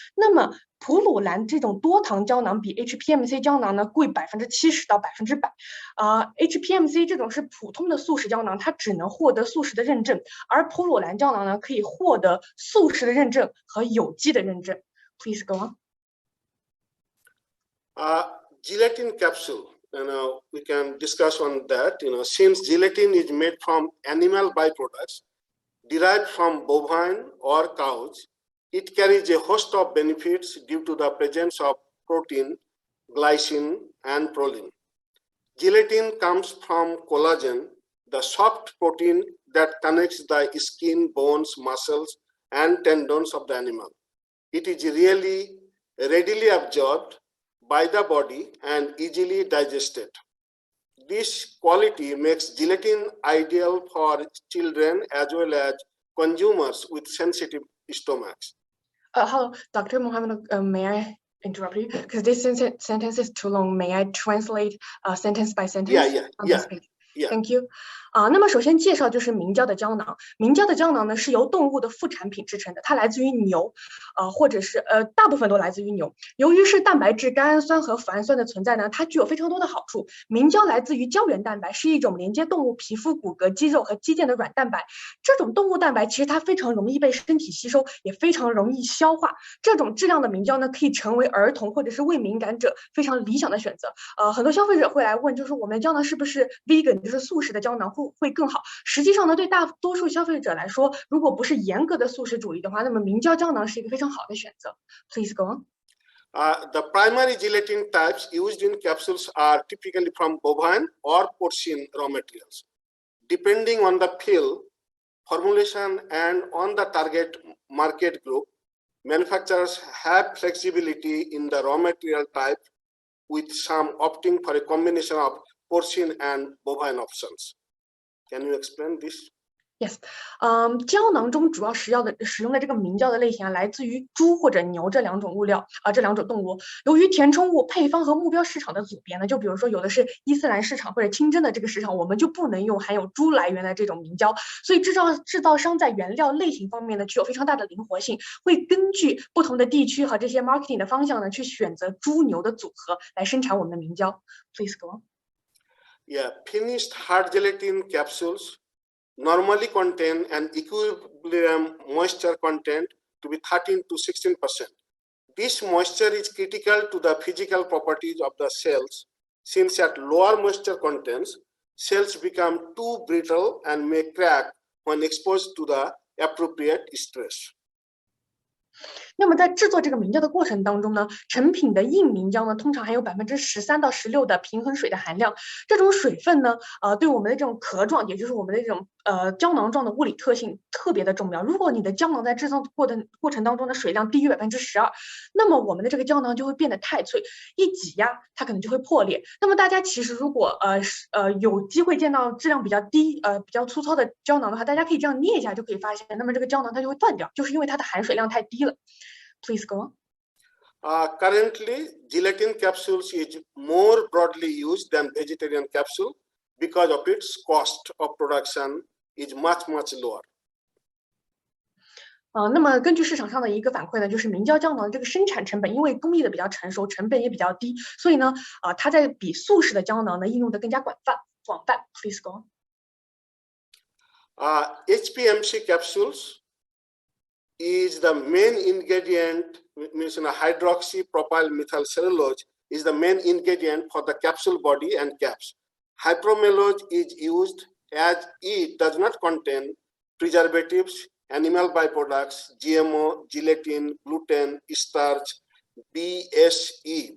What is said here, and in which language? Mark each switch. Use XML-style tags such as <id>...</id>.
<zh>那么普鲁兰这种多糖胶囊比 HPMC 胶囊呢贵70%到100%。 HPMC 这种是普通的素食胶囊，它只能获得素食的认证，而普鲁兰胶囊呢可以获得素食的认证和有机的认证。</zh> <en>Please go on. Gelatin capsule, we can discuss on that. Since gelatin is made from animal byproducts derived from bovine or cows, it carries a host of benefits due to the presence of protein, glycine, and proline. Gelatin comes from collagen, the soft protein that connects the skin, bones, muscles, and tendons of the animal. It is readily absorbed by the body and easily digested. This quality makes gelatin ideal for children as well as consumers with sensitive stomachs. Hello, Dr. Mohammed, may I interrupt you? Because this sentence is too long. May I translate sentence by sentence? Yeah. Thank you.</en> <zh>那么首先介绍就是明胶的胶囊。明胶的胶囊呢是由动物的副产品制成的，它来自于牛，或者是大部分都来自于牛。由于是蛋白质、甘氨酸和脯氨酸的存在呢，它具有非常多的好处。明胶来自于胶原蛋白，是一种连接动物皮肤、骨骼、肌肉和肌腱的软蛋白。这种动物蛋白其实它非常容易被身体吸收，也非常容易消化。这种质量的明胶呢，可以成为儿童或者是胃敏感者非常理想的选择。很多消费者会来问，就是我们的胶囊是不是 vegan， 就是素食的胶囊会更好？实际上呢，对大多数消费者来说，如果不是严格的素食主义的话，那么明胶胶囊是一个非常好的选择。</zh> <en>Please go on. The primary gelatin types used in capsules are typically from bovine or porcine raw materials. Depending on the pill, formulation, and on the target market group, manufacturers have flexibility in the raw material type, with some opting for a combination of porcine and bovine options. Can you explain this?</en> <zh>Yes， 胶囊中主要使用的这个明胶的类型来自于猪或者牛这2种物料这2种动物。由于填充物、配方和目标市场的组别呢，就比如说有的是伊斯兰市场或者清真的这个市场，我们就不能用含有猪来源的这种明胶，所以制造商在原料类型方面呢具有非常大的灵活性，会根据不同的地区和这些 marketing 的方向呢去选择猪牛的组合来生产我们的明胶。</zh> <en>Please go on. Yeah, finished hard gelatin capsules normally contain an equilibrium moisture content to be 13 to 16%. This moisture is critical to the physical properties of the cells, since at lower moisture contents, cells become too brittle and may crack when exposed to the appropriate stress.</en> <zh>那么在制作这个明胶的过程当中呢，成品的硬明胶呢，通常含有13%到16%的平衡水的含量。这种水分呢，对我们的这种壳状，也就是我们的这种胶囊状的物理特性特别的重要。如果你的胶囊在制造过程当中的水量低于12%，那么我们的这个胶囊就会变得太脆，一挤压它可能就会破裂。那么大家其实如果有机会见到质量比较低比较粗糙的胶囊的话，大家可以这样捏一下就可以发现，那么这个胶囊它就会断掉，就是因为它的含水量太低了。</zh> <en>Please go on. Currently, gelatin capsules is more broadly used than vegetarian capsule because of its cost of production is much lower.</en> <zh>那么根据市场上的一个反馈呢，就是明胶胶囊这个生产成本，因为工艺的比较成熟，成本也比较低，所以呢，它在比速食的胶囊呢应用的更加广泛。</zh> <en>Please go on. HPMC capsules is the main ingredient, means hydroxypropyl methyl cellulose is the main ingredient for the capsule body and caps. Hypromellose is used as it does not contain preservatives, animal byproducts, GMO, gelatin, gluten, starch, BSE.</en>